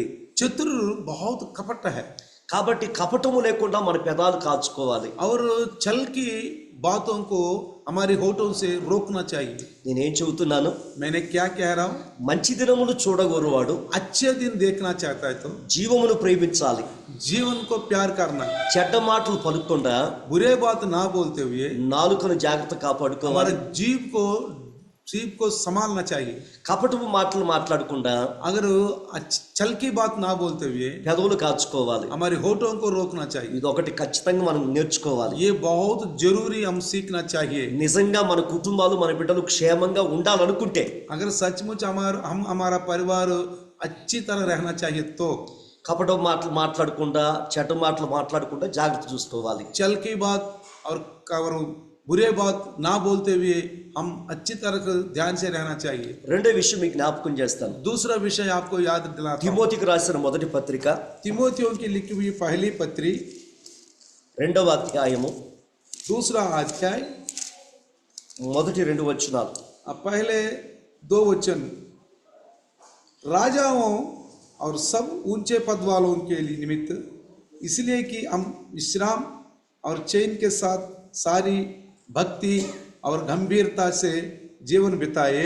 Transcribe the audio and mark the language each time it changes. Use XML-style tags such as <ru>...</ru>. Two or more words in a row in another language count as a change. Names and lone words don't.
<hi>चतुर बहुत कपट है.</hi> <te>కాబట్టి కపటము లేకుండా మన పెదాలు కాచుకోవాలి.</te> <hi>और छल की बातों को हमारे होठों से रोकना चाहिए.</hi> <te>నేనేం చెబుతున్నాను?</te> <hi>मैंने क्या कह रहा हूँ?</hi> <te>మంచి దినములు చూడగోరువాడు</te> <hi>अच्छे दिन देखना चाहता है तो</hi> <te>జీవమును ప్రేమించాలి.</te> <hi>जीवन को प्यार करना,</hi> <te>చెడ్డ మాటలు పలుకుండా</te> <hi>बुरे बात ना बोलते हुए</hi> <te>నాలుకను జాగ్రత్త కాపాడుకోవాలి.</te> <hi>हमारे जीव को संभालना चाहिए.</hi> <te>కపటపు మాటలు మాట్లాడకుండా</te> <hi>अगर छल की बात ना बोलते हुए</hi> <te>పెదవులు కాచుకోవాలి.</te> <hi>हमारे होठों को रोकना चाहिए.</hi> <te>ఇది ఒకటి ఖచ్చితంగా మనం నేర్చుకోవాలి.</te> <hi>ये बहुत जरूरी हम सीखना चाहिए.</hi> <te>నిజంగా మన కుటుంబాలు, మన బిడ్డలు క్షేమంగా ఉండాలనుకుంటే,</te> <hi>अगर सचमुच हमारा परिवार अच्छी तरह रहना चाहिए तो</hi> <te>కపటపు మాటలు మాట్లాడకుండా, చెడ్డ మాటలు మాట్లాడకుండా జాగ్రత్త చూసుకోవాలి.</te> <hi>चल की बात और बुरे बात ना बोलते हुए हम अच्छी तरह ध्यान से रहना चाहिए.</hi> <te>రెండో విషయం మీకు జ్ఞాపకం చేస్తాను.</te> <hi>दूसरा विषय आपको याद दिलाता हूं.</hi> <te>తిమోతికి రాసిన మొదటి పత్రిక</te> <hi>तिमोथियों की लिखी हुई पहली पत्री</hi> <te>2వ అధ్యాయము</te> <hi>दूसरा अध्याय</hi> <te>మొదటి 2 వచనాలు.</te> <hi>पहले 2 वचन. राजाओं और सब ऊंचे पद वालों के लिए निमित्त, इसलिए कि हम विश्राम और चैन के साथ सारी भक्ति और गंभीरता से जीवन बिताए.</hi>